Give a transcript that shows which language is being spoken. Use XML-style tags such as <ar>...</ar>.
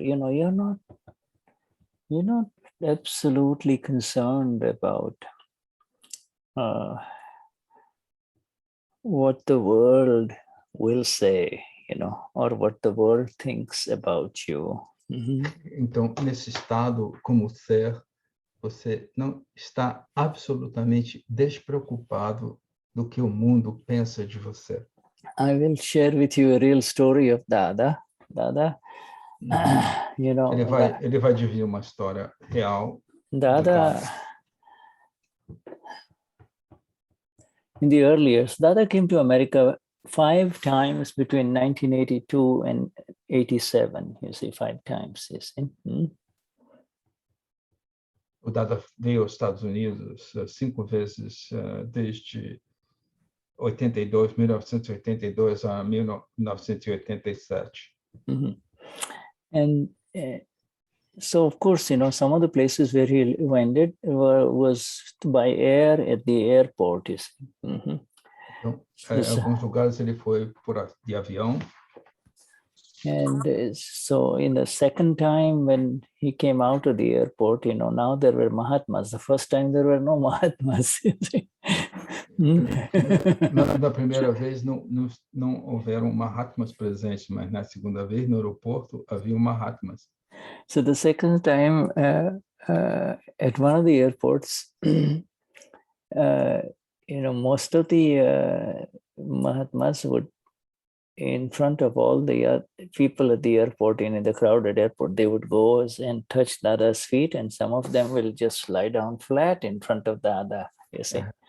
<en>You're not absolutely concerned about what the world will say, or what the world thinks about you.</en> <pt>Então, nesse estado como ser, você não está absolutamente despreocupado do que o mundo pensa de você.</pt> <en>I will share with you a real story of Dada. Dada, you know,</en> <pt>Ele vai dividir uma história real.</pt> <en>Dada, in the early years, Dada came to America 5 times between 1982 and 87. You see, 5 times. You see.</en> <pt>O Dada veio aos Estados Unidos 5 vezes desde 1982 a 1987.</pt> <en>And so, of course, you know, some of the places where he landed was by air at the airport. You see.</en> <pt>Então, alguns lugares ele foi de avião.</pt> <en>And so in the second time when he came out of the airport, you know, now there were Mahatmas. The first time there were no Mahatmas.</en> <pt>Na primeira vez não houveram Mahatmas presentes, mas na segunda vez no aeroporto havia Mahatmas.</pt> <en>So the second time at one of the airports, you know, most of the Mahatmas would, in front of all the people at the airport, in the crowded airport, they would go and touch Dada's feet, and some of them will just lie down flat in front of Dada, you see.</en>